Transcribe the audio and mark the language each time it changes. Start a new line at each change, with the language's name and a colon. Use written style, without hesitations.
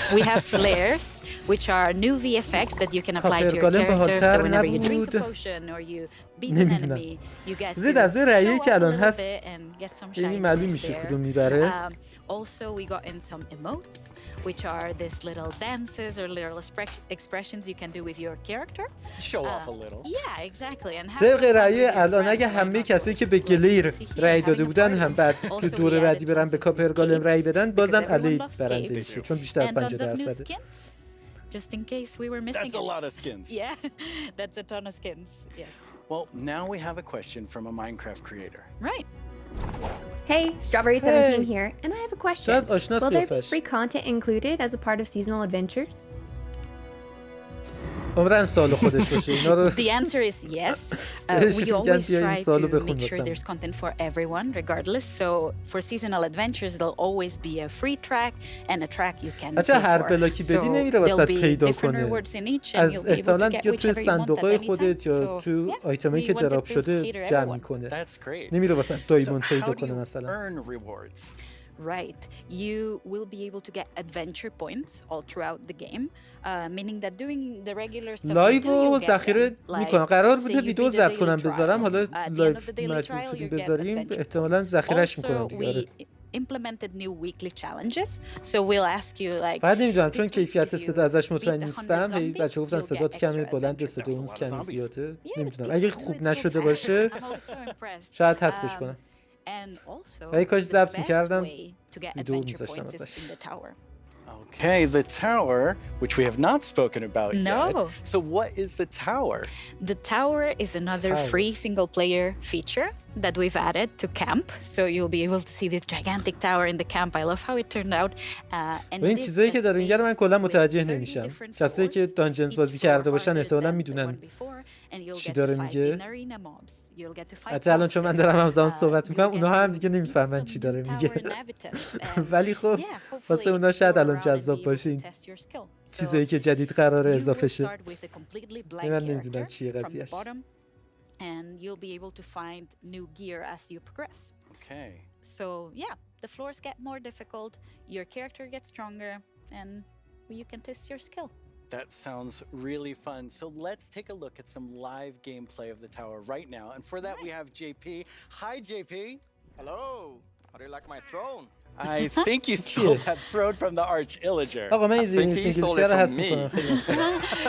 English: We have flares, which are new VFX that you can apply to your character, so whenever you drink a potion or you beat an enemy, you get to show off a little bit and get some shiny there. Also, we got in some emotes, which are these little dances or little expressions you can do with your character. Show off a little. Yeah, exactly. And
Persian: طبق رأی الان اگه همه کسایی که به گلیر رأی داده بودن هم بعد که دور بعدی برن به کاپرگالم رأی بدن بازم علی برنده میشه چون بیشتر از 50%.
English: Just in case we were missing. That's a lot of skins. Yeah, that's a ton of skins. Yes. Well, now we have a question from a Minecraft creator. Right. Hey, Strawberry17 here, and I have a question. Will there be free content included as a part of seasonal adventures?
Persian: عمرن سوال خودش باشه اینا رو
English: The answer is yes. We always try to make sure there's content for everyone regardless. So for seasonal adventures there'll always be a free track and a track you can pay for.
Persian: هر بلاکی بدی نمیره واسه پیدا کنه. از احتمالاً یا تو صندوق‌های خودت یا تو آیتمی که دراپ شده جمع می‌کنه. نمیره واسه دایموند پیدا کنه مثلا.
English: Right. You will be able to get adventure points all throughout the game, meaning that doing the regular stuff.
Persian: لایو ذخیره میکنم. قرار بوده ویدیو ضبط کنم بذارم. حالا لایو مجبور شدیم بذاریم. احتمالاً ذخیره‌اش میکنم دیگه.
English: Implemented new weekly challenges. So we'll ask you like.
Persian: بعد نمیدونم چون کیفیت صدا ازش مطمئن نیستم. هی بچه‌ها گفتن صدات کمه، بلند صدا اون کمی زیاده. نمیدونم. اگه خوب نشده باشه شاید حذفش کنم. ای کاش ضبط می‌کردم ویدیو می‌ذاشتم ازش.
English: Okay, the tower, which we have not spoken about yet. No. So what is the tower? The tower is another free single-player feature that we've added to camp. So you'll be able to see this gigantic tower in the camp. I love how it turned out.
Persian: و این چیزایی که داره میگه من کلا متوجه نمیشم. کسایی که دانجنز بازی کرده باشن احتمالاً میدونن چی داره میگه. حتی الان چون من دارم همزمان صحبت میکنم اونا هم دیگه نمیفهمن چی داره میگه. ولی خب واسه اونا شاید الان جذاب باشه این چیزایی که جدید قراره اضافه شه. من نمیدونم چیه قضیهش.
English: And you'll be able to find new gear as you progress. Okay. So yeah, the floors get more difficult, your character gets stronger, and you can test your skill. That sounds really fun. So let's take a look at some live gameplay of the tower right now. And for that we have JP. Hi JP. Hello. How do you like my throne? I think you stole that throne from the arch illager.
Persian: آقا من این سینگل هست میکنم.